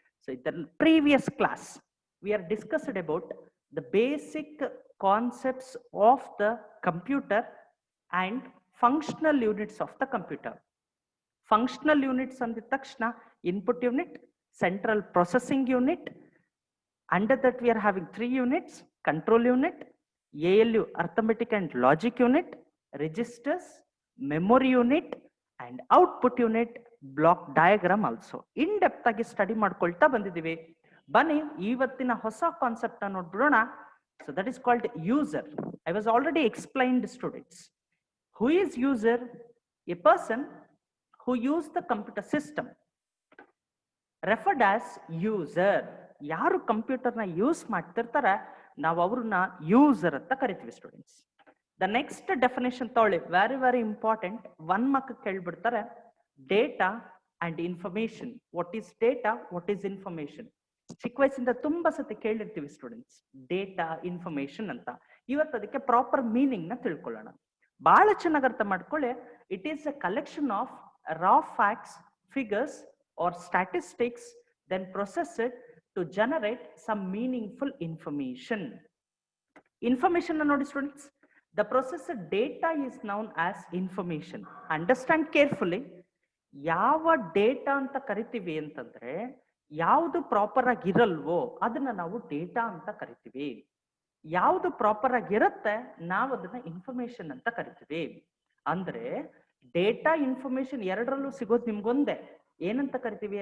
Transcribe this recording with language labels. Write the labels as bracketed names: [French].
[English] So in the previous class we are discussed about the basic concepts of the computer and functional units of the computer. [Kannada] Functional units ಅಂದಿದ ತಕ್ಷಣ input unit, central processing unit. [English] Under that we are having 3 units: control unit, ALU arithmetic and logic unit, registers, memory unit and output unit, block diagram also. In depth [Kannada] ಆಗಿ study ಮಾಡ್ಕೊಳ್ತಾ ಬಂದಿದ್ದೀವಿ. ಬನ್ನಿ ಇವತ್ತಿನ ಹೊಸ concept ಅನ್ನು ನೋಡ್ಬಿಡೋಣ. [English] So that is called user. I was already explained students. Who is user? A person who use the computer system, referred as user. [Kannada] ಯಾರು ಕಂಪ್ಯೂಟರ್ನ use ಮಾಡ್ತಿರ್ತಾರೆ ನಾವು ಅವ್ರನ್ನ ಯೂಸರ್ ಅಂತ ಕರಿತೀವಿ ಸ್ಟೂಡೆಂಟ್ಸ್. ದ ನೆಕ್ಸ್ಟ್ ಡೆಫಿನೇಷನ್ ತಗೊಳ್ಳಿ, [English] Very very important. [Kannada] 1 mark ಕೇಳ್ಬಿಡ್ತಾರೆ. [English] Data and information. What is data, what is information? [Kannada] ಚಿಕ್ಕ ವಯಸ್ಸಿಂದ ತುಂಬಾ ಸತಿ ಕೇಳಿರ್ತೀವಿ ಸ್ಟೂಡೆಂಟ್ಸ್, ಡೇಟಾ, ಇನ್ಫಾರ್ಮೇಶನ್ ಅಂತ. ಇವತ್ತು ಅದಕ್ಕೆ ಪ್ರಾಪರ್ ಮೀನಿಂಗ್ ನ ತಿಳ್ಕೊಳ್ಳೋಣ. ಬಹಳ ಚೆನ್ನಾಗಿ ಅರ್ಥ ಮಾಡ್ಕೊಳ್ಳಿ. [English] It is a collection of raw facts, figures or statistics, then process it to generate some meaningful information. Information [Kannada] na nodi [English] students, the processed data is known as information. Understand carefully. [Kannada] ಯಾವ data ಅಂತ ಕರಿತೀವಿ ಅಂತಂದ್ರೆ ಯಾವುದು proper ಆಗಿ ಇರಲ್ವೋ ಅದನ್ನ ನಾವು data ಅಂತ ಕರಿತೀವಿ. ಯಾವುದು ಪ್ರಾಪರ್ ಆಗಿರುತ್ತೆ ನಾವು ಅದನ್ನ ಇನ್ಫಾರ್ಮೇಶನ್ ಅಂತ ಕರಿತೀವಿ. ಅಂದ್ರೆ ಡೇಟಾ, ಇನ್ಫಾರ್ಮೇಶನ್ ಎರಡರಲ್ಲೂ ಸಿಗೋದು ನಿಮ್ಗೊಂದೇ. ಏನಂತ ಕರಿತೀವಿ?